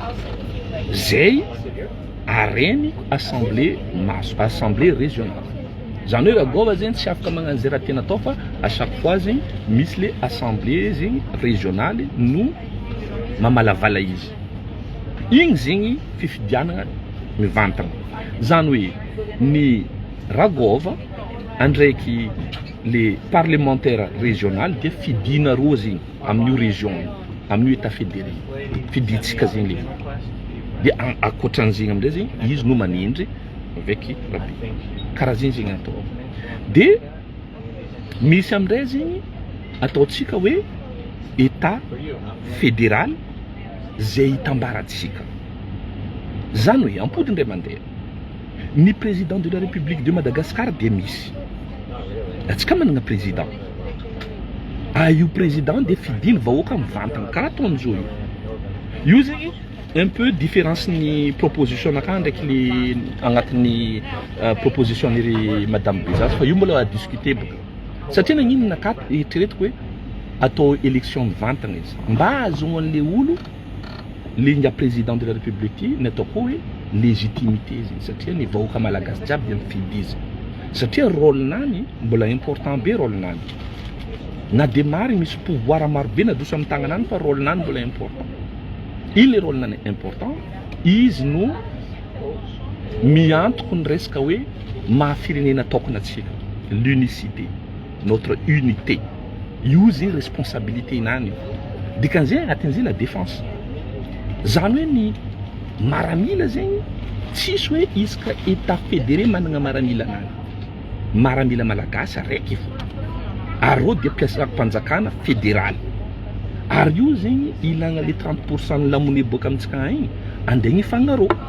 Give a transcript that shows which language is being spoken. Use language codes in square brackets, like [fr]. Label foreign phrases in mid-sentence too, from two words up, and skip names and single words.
[mg] zay areny assemblée maso [fr] assemblée régionale [mg] zany hoe ragova zegny tsy afaka magnano zay raha tena atao fa [fr] à chaque fois [mg] zegny misy le assemblée zegny régionale no mamalavala izy igny zegny fifidianana mivantana zany hoe ny ragova andraiky le [fr] parlementaire régional [mg] de fidina roa zegny amin'io région amin'io état fédéré fiditsika zegny le de akoatran'zegny amindray zegny izy no manindry avec rabe karaha zegny zegny atao de misy amindray zegny ataotsika hoe [fr] état fédéral [mg] zay hitambaratsika zany hoe ampody indray mandeha ny [fr] président de la république de Madagascar [mg] de misy atsika managna président io président de fidiny vahoaka mivantana karaha ataon'zao io zegny [fr] un peu différence [mg] ny proposition naka ndraiky le agnatin'ny proposition n'iry madame Bezas fa io mbola [fr] a discuter [mg] boka satria nagnino naka eritreretiko hoe atao élection mivantana izy mba ahazoana an'le olo le ngia [fr] président de la république [mg] ty ny atao koa hoe légitimité zegny satria ny vahoaka malagasy jiaby de mifidy izy satria rôle nany mbola important be rôle nany na de mary misy pouvoir maro be nadoso amin'ny tagnanany fa rôle nany mbola important il rôle nany important izy no miantoko ny resaka hoe mahafirenena tokona atsika [fr] l'unicité notre unité [mg] io zegny responsabilité nany dikan'zay agnatin'izay [fr] la défense [mg] zany hoe ny maramila zegny tsisy hoe isaka état fédéré managna maramila nany maramila malagasy araiky fo ary ro dia mpiasam-panjakana fédéral ary io zegny ilagna le 30% ny lamone boka amitsika igny andeha hifagnarô